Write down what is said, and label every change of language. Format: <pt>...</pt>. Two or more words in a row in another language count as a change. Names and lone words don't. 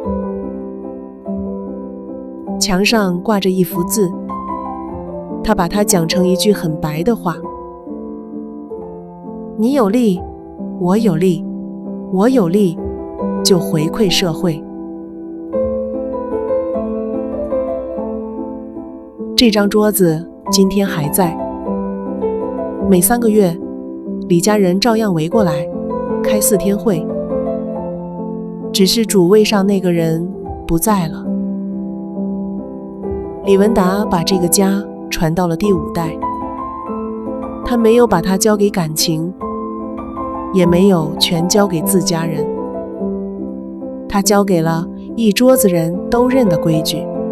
<zh>牆上掛着一幅字，他把它講成一句很白的話：你有利，我有利，我有利，就回饋社會。這張桌子今天還在，每3個月，李家人照樣圍過來，開4天會。只是主位上那個人不在了。李文達把這個家傳到了第5代，他沒有把它交給感情，也沒有全交給自家人，他交給了一桌子人都認的規矩。</zh>